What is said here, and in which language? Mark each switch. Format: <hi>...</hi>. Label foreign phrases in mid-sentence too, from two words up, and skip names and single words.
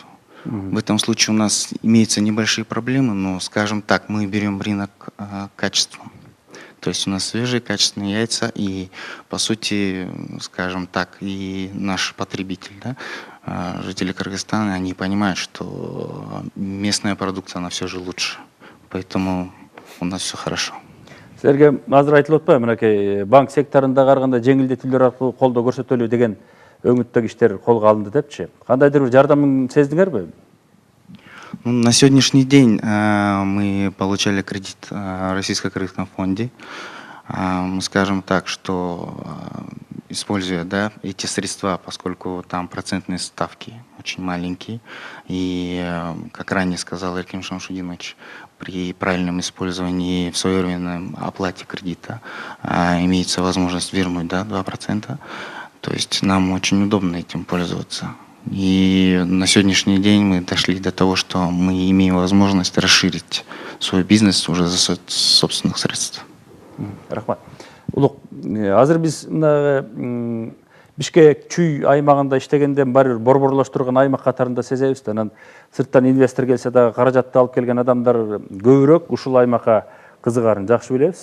<ru>В этом случае у нас имеются небольшие проблемы, но, скажем так, мы берем рынок качеством. То есть у нас свежие, качественные яйца, и, по сути, скажем так, и наш потребитель, да, жители Кыргызстана, они понимают, что местная продукция, она все же лучше. Поэтому у нас все хорошо.</ru> <ky>Сіздерге азыр айтылып атпайбы, мынакей банк секторундагы ар кандай жеңилдетүүлөр аркылуу колдоо көрсөтөлүү деген өңүттөгү иштер колго алынды депчи. Кандайдыр бир жардамын сездиңерби?</ky> <ru>На сегодняшний день мы получали кредит в Российско-Кыргызском фонде. Мы скажем так, что используя, да, эти средства, поскольку там процентные ставки очень маленькие. И, как ранее сказал Эркин Шамшудинович, при правильном использовании в своевременной оплате кредита имеется возможность вернуть, да, 2%. То есть нам очень удобно этим пользоваться. И на сегодняшний день мы дошли до того, что мы имеем возможность расширить свой бизнес уже за счет собственных средств.</ru> <ky>Рахмат. Улук, азыр биз Бишкек чүй аймагында иштегенден баары борборлоштурган аймак катарында сезебиз да. Анан сырттан инвестор келсе дагы каражатты алып келген адамдар көбүрөөк ушул аймакка кызыгарын жакшы билебиз.</ky>